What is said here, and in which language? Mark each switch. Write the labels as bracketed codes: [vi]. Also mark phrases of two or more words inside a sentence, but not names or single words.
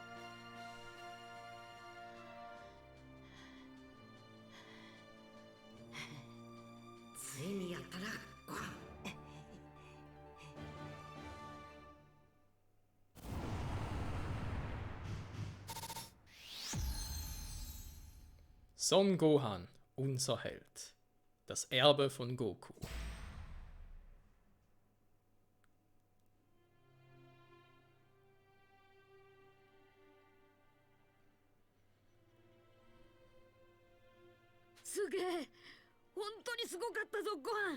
[ja] ついにやったな、ごはん。 [de] Son Gohan, unser Held. Das Erbe von Goku. [ja] すげえ、本当にすごかったぞ、ごはん。